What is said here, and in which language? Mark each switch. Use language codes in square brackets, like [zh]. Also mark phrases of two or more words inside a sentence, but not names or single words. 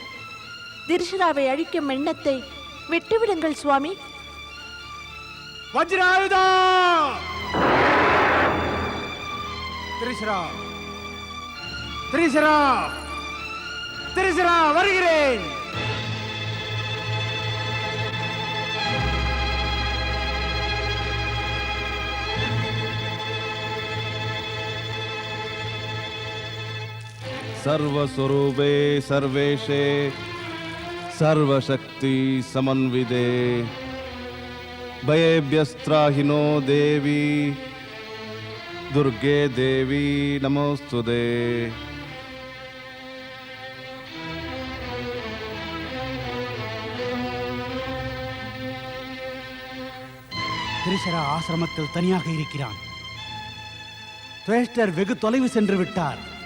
[ta] திருஷராவை அழிக்கும் எண்ணத்தை விட்டுவிடுங்கள் சுவாமி. வஜ்ராயுதா! திரிசரா, திரிசரா, திரிசரா, வருகிறேன். [sa] सर्वस्वरूपे सर्वेशे सर्वशक्ति समन्विते भयेभ्यस्त्राहिनो देवी दुर्गे देवी नमोस्तुते. [ta] திரிசரா ஆசிரமத்தில் தனியாக இருக்கிறான். துவேஷ்டர் வெகு தொலைவு சென்று விட்டார்.